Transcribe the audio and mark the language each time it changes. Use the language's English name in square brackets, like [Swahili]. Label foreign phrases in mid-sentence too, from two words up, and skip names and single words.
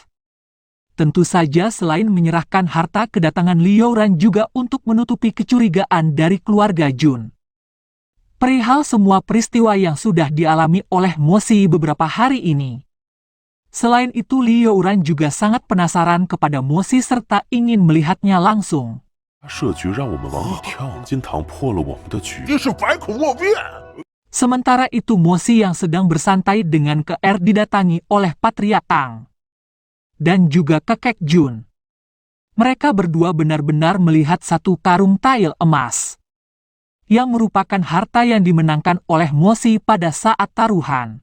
[Indonesian] Tentu saja selain menyerahkan harta, kedatangan Liuran juga untuk menutupi kecurigaan dari keluarga Jun perihal semua peristiwa yang sudah dialami oleh Mosi beberapa hari ini. Selain itu, Liuran juga sangat penasaran kepada Mosi serta ingin melihatnya langsung. [Chinese] 设局让我们往里跳，金堂破了我们的局，这是百口莫辩。 [Indonesian] Sementara itu, Mosi yang sedang bersantai dengan KR didatangi oleh Patriark Tang dan juga kakek Jun. Mereka berdua benar-benar melihat satu karung tail emas yang merupakan harta yang dimenangkan oleh Mosi pada saat taruhan.